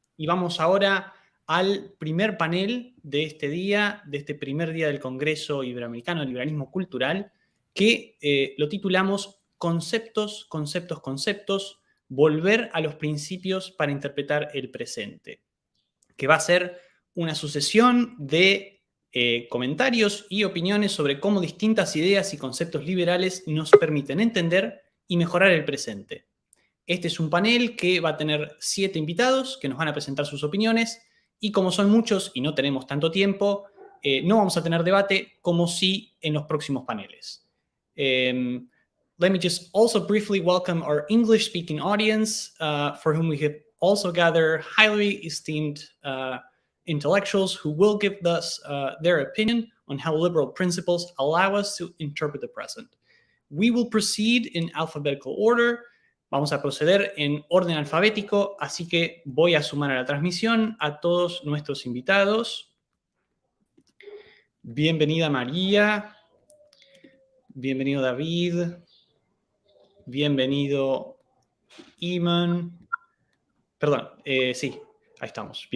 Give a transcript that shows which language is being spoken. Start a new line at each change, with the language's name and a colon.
Spanish: Y vamos ahora al primer panel de este día, de este primer día del Congreso Iberoamericano de Liberalismo Cultural, que lo titulamos Conceptos, conceptos, conceptos, volver a los principios para interpretar el presente, que va a ser una sucesión de comentarios y opiniones sobre cómo distintas ideas y conceptos liberales nos permiten entender y mejorar el presente. Este es un panel que va a tener 7 invitados que nos van a presentar sus opiniones y como son muchos y no tenemos tanto tiempo, no vamos a tener debate como sí en los próximos paneles.
English: Let me just also briefly welcome our English-speaking audience, for whom we have also gathered highly esteemed intellectuals who will give us their opinion on how liberal principles allow us to interpret the present. We will proceed in alphabetical order.
Spanish: Vamos a proceder en orden alfabético, así que voy a sumar a la transmisión a todos nuestros invitados. Bienvenida María, bienvenido David, bienvenido Iman, perdón, sí, ahí estamos.